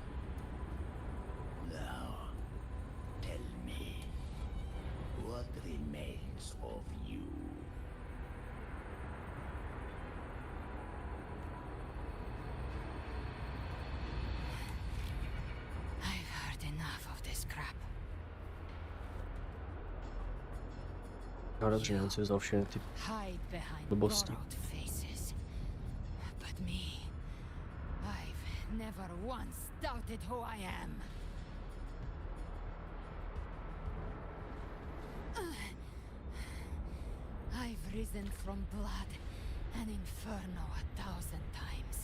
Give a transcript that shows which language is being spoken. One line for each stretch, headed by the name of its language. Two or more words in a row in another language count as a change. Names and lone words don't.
English: Now, tell me, what remains of you? I've heard enough of this crap.
Czech: No dobře, nevím, co vzal všechny ty
English: Hide behind
Czech: blbosti.
English: borrowed faces. But me, I've never once doubted who I am. I've risen from blood and inferno 1,000 times.